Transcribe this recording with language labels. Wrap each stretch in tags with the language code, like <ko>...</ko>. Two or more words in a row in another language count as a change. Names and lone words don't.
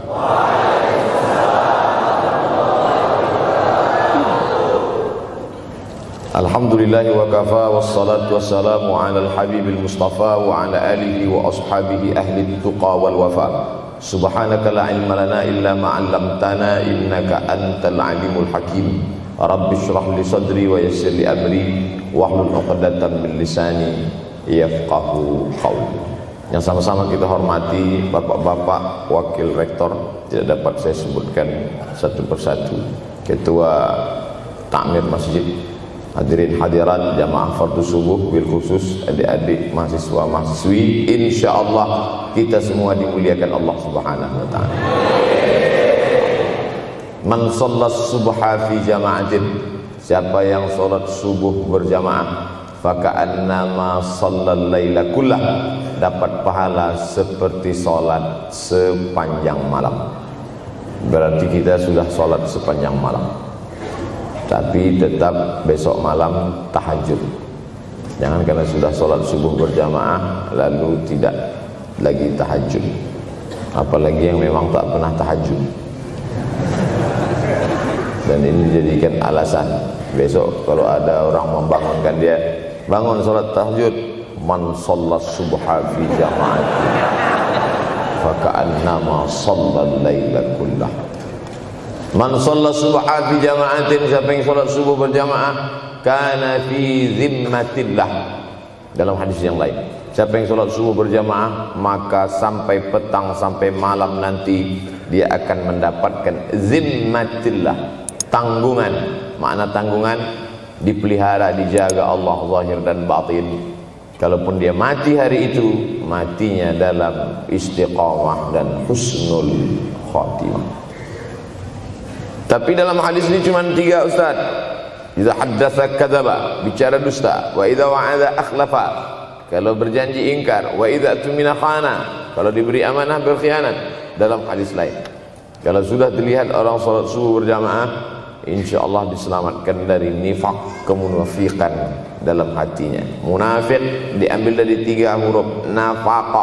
<ar>الحمد لله وكفى والصلاة والسلام على الحبيب المصطفى وعلى آله وأصحابه أهل التقى والوفا. سبحانك لا علم لنا إلا ما علمتنا إنك أنت العليم الحكيم. رب اشرح لي صدري ويسر لي أمري واحلل عقدة من لساني يفقهوا قولي.</ar> <id>Yang sama-sama kita hormati bapak-bapak wakil rektor, tidak dapat saya sebutkan satu persatu, ketua takmir masjid, hadirin hadirat jamaah fardu subuh,</id> <ar>بالخصوص</ar> <id>adik-adik mahasiswa mahasiswi, insyaallah kita semua dimuliakan Allah</id> <ar>سبحانه وتعالى. من صلى الصبح في جماعة,</ar> <id>siapa yang salat subuh berjamaah,</id> <ar>فكأنما صلى الليل كله,</ar> <id>dapat pahala seperti salat sepanjang malam. Berarti kita sudah salat sepanjang malam, tapi tetap besok malam tahajud. Jangan karena sudah sholat subuh berjamaah lalu tidak lagi tahajud, apalagi yang memang tak pernah tahajud, dan ini dijadikan alasan besok kalau ada orang membangunkan dia, bangun sholat tahajud.</id> <ar>من صلى الصبح في جماعة فكأنما صلى الليل كله. من صلى الصبح في جماعة,</ar> <id>siapa yang salat subuh berjamaah,</id> <ar>كان في ذمة الله.</ar> <id>Dalam hadis yang lain, siapa yang salat subuh berjamaah, maka sampai petang sampai malam nanti dia akan mendapatkan zimmatillah, tanggungan. Makna tanggungan, dipelihara, dijaga Allah zahir dan batin. Kalaupun dia mati hari itu, matinya dalam istiqamah dan</id> <ar>حسن الخاتمة.</ar> <id>Tapi dalam hadis ini cuma 3 Ustaz.</id> <ar>إذا حدث كذب,</ar> <id>bicara dusta,</id> <ar>وإذا وعد أخلف,</ar> <id>kalau berjanji ingkar,</id> <ar>وإذا اؤتمن خان,</ar> <id>kalau diberi amanah berkhianat. Dalam hadis lain, kalau sudah terlihat orang salat subuh berjamaah, insyaallah diselamatkan dari nifaq, kemunafikan dalam hatinya. Munafik diambil dari 3 huruf, nafaqa.</id>